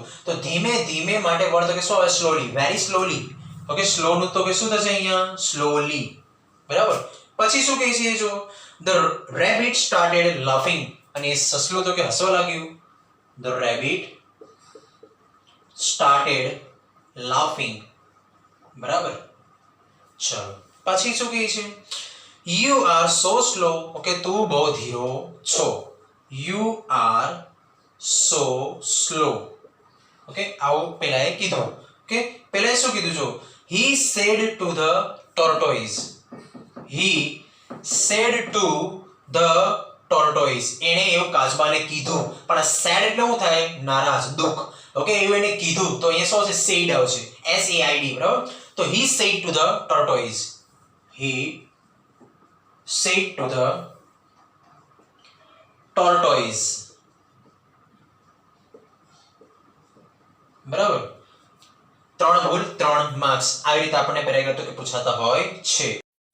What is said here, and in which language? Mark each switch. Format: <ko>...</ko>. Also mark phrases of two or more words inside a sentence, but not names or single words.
<gu>તો ધીમે ધીમે માટે વર્ડ તો કે શું આવે?</gu> <en>slowly, very slowly.</en> <gu>ઓકે, સ્લો નું તો કે શું થશે અહીંયા? સ્લોલી. બરાબર. પછી શું કહે છે જો?</gu> <en>The rabbit started laughing,</en> <gu>અને સસલું તો કે હસવા લાગ્યું.</gu> <en>The rabbit started laughing.</en> <gu>બરાબર. ચલો પછી શું કહે છે?</gu> <en>You are so slow.</en> <gu>ઓકે, તું બહુ ધીરો છો.</gu> <en>You are so slow.</en> <gu>ઓકે, આવું પહેલાએ કીધું. ઓકે, પહેલાએ શું કીધું જો?</gu> <en>He said to the tortoise. He said to the tortoise.</en> <gu>એણે એવું કાચબાને કીધું. પણ sad એટલે શું થાય? નારાજ, દુઃખ. ઓકે, એવું એને કીધું તો અહીંયા શું આવશે? said આવશે. SAID. બરાબર.</gu> <en>તો he said to the tortoise. He said to the tortoise.</en> <gu>બરાબર. 3 ભૂલ 3 માર્ક્સ. આવી રીતે આપણને પેરેગ્રાફ તો કે પૂછાતા હોય છે.</gu>